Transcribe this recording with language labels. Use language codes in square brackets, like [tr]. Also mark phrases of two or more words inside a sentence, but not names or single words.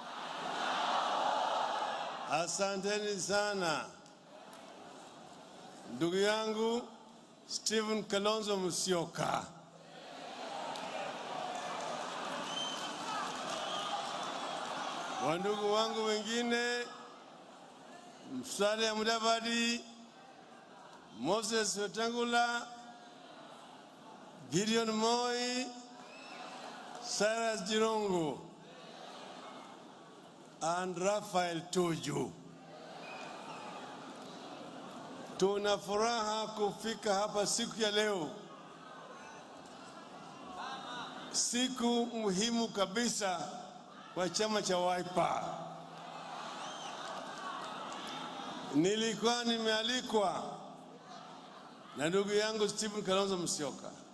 [sw] Asanteni sana. Ndugu yangu Stephen Kalonzo Musyoka, wandugu wangu wengine Musalia Mudavadi, Moses Wetangula, Gideon Moi, Cyrus Jirongo, and Raphael Tuju. Tuna furaha kufika hapa siku ya leo, siku muhimu kabisa kwa chama cha Wiper. Nilikuwa nimealikwa na ndugu yangu Stephen Kalonzo Musyoka.